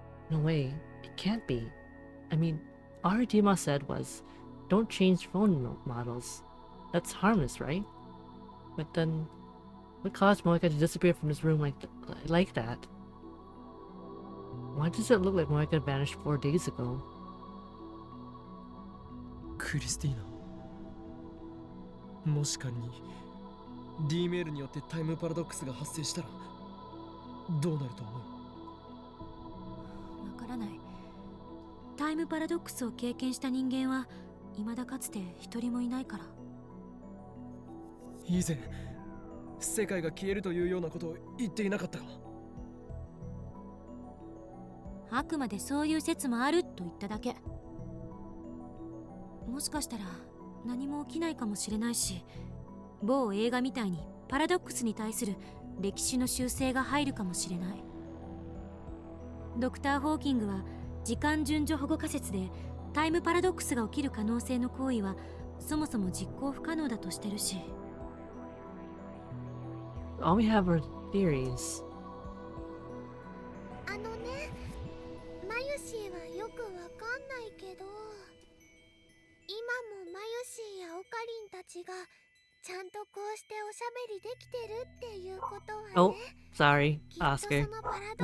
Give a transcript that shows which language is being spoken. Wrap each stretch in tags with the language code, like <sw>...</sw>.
<en>No way, it can't be. I mean, all her email said was, don't change phone models. That's harmless, right? But then, what caused Moeka to disappear from this room like that? Why does it look like Moeka vanished 4 days ago?</en> <ja>クリスティーナ、もし仮に D メールによってタイムパラドックスが発生したらどうなると思う？わからない。タイムパラドックスを経験した人間は未だかつて一人もいないから。以前世界が消えるというようなことを言っていなかったか？あくまでそういう説もあると言っただけ。もしかしたら何も起きないかもしれないし、某映画みたいにパラドックスに対する歴史の修正が入るかもしれない。ドクター・ホーキングは時間順序保護仮説でタイムパラドックスが起きる可能性の行為はそもそも実行不可能だとしてるし。</ja> <en>All we have are theories.</en> <ja>あのね、マユシーはよくわかんないけど、今もマユシーやオカリンたちがちゃんとこうしておしゃべりできてるっていうことはね。</ja> <en>Oh, sorry,</en> <ja>きっと</ja> <en>Oscar.</en> <ja>そのパラド</ja>